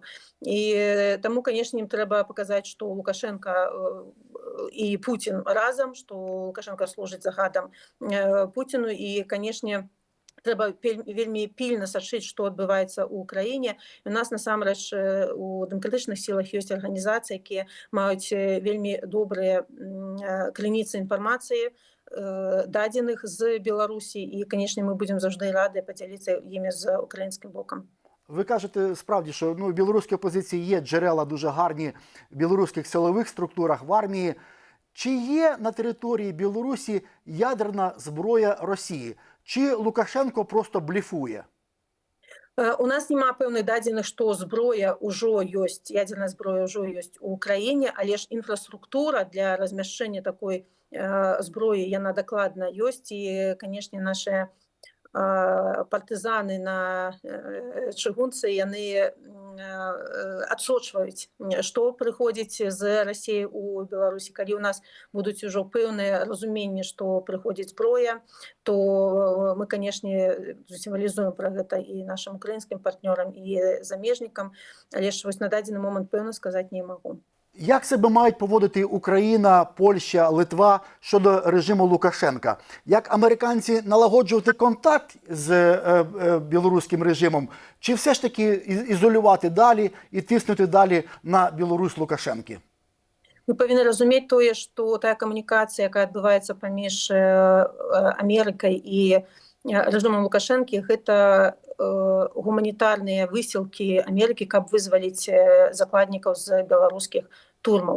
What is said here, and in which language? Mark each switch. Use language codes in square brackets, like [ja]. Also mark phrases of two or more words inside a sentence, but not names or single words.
[be] І таму, канешне, ім трэба паказаць, што Лукашенко і Путін разам, што Лукашенко служыць загадам Путіну, і, канешне, трэба вельмі пільна сачыць, што адбываецца ў краіне. У нас, насамрэч, у дэмакратычных сілах ёсць арганізацыі, якія маюць вельмі добрыя крыніцы інфармацыі, дадзеных з Беларусі, і, канешне, мы будзем заўжды рады падзяліцца імі з украінскім бокам. [uk] Ви кажете, справді, що в білоруській опозиції є джерела дуже гарні в білоруських силових структурах, в армії. Чи є на території Білорусі ядерна зброя Росії? Чи Лукашенко просто блефує? [be] У нас няма пэўных дадзеных, што зброя ўжо ёсць, ядерная зброя ўжо ёсць у Украіне, але ж інфраструктура для размяшчэння такой зброі, яна дакладна ёсць, і, канешне, нашыя партызаны на чыгунцы, яны адсочваюць, што прыходзіць з Расіі ў Беларусі. Калі ў нас будуць ужо пэўныя разуменні, што прыходзіць зброя, то мы, канешне, сімвалізуем пра гэта і нашым украінскім партнёрам, і замежнікам, але ж вось на дадзены момант пэўна сказаць не магу. [uk] Як себе мають поводити Україна, Польща, Литва щодо режиму Лукашенка? Як американці налагоджувати контакт з білоруським режимом? Чи все ж таки ізолювати далі і тиснути далі на Білорусь Лукашенки? [be] Мы павінны разумець тое, што тая камунікацыя, якая адбываецца паміж Амерыкай і рэжымам Лукашэнкі, гэта гуманітарныя высілкі Амерыкі, каб вызваліць закладнікаў з беларускіх турмаў.